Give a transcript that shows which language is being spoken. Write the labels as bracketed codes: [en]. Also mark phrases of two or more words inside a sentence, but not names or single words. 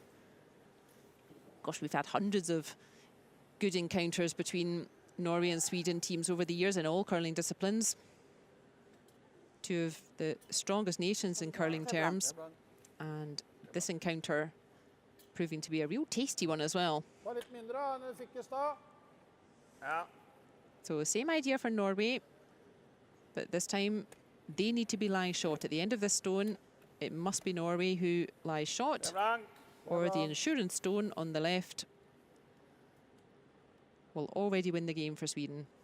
[en] Gosh, we've had hundreds of good encounters between Norway and Sweden teams over the years in all curling disciplines. Two of the strongest nations in curling terms. And this encounter proving to be a real tasty one as well. [no] Ta litt mindre enn du fikk i stad. Ja. [en] So same idea for Norway, but this time they need to be lying short. At the end of this stone, it must be Norway who lies short, or the insurance stone on the left will already win the game for Sweden.